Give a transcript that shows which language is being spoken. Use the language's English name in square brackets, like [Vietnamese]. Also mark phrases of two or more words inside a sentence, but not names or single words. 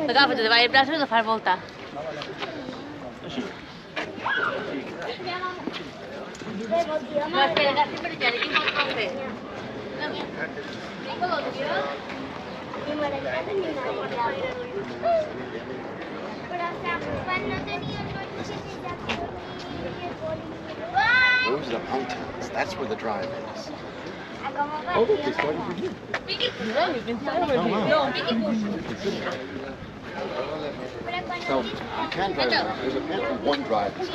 [Catalan] Agafa't, te va el braç i fas volta. No, espera, agafa't per allà, quin vol fer? Vinga, l'opció. I m'agrada ni m'agrada. Però quan no tenia cotxe [English] Those are the mountains. That's where the drive is. Oh, look, they started from here. So you can drive around. There's apparently one drive.